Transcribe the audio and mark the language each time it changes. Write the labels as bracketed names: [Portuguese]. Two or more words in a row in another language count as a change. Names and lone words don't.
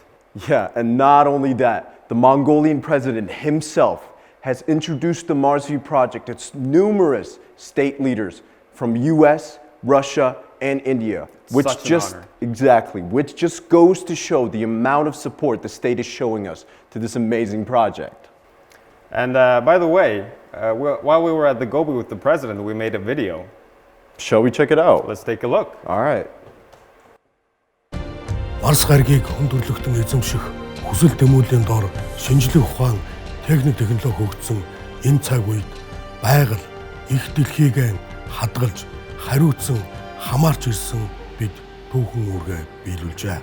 [English] Yeah, and not only that, the Mongolian president himself has introduced the MarsV project to numerous state leaders from US, Russia, and India, which which just goes to show the amount of support the state is showing us to this amazing project. And by the way, while we were at the Gobi with the president, we made a video. Shall we check it out? Let's take a look. All right. [Mongolian] Марс гаригийг хүндрэлтэн эзэмших хүсэл тэмүүллийн дор шинжлэх ухаан, техник технологи хөгжсөн энэ цаг үед байгаль их дэлхийг хадгалж хариуцсан хамаарч ирсэн бид түүхэн үүргээ биелүүлжээ.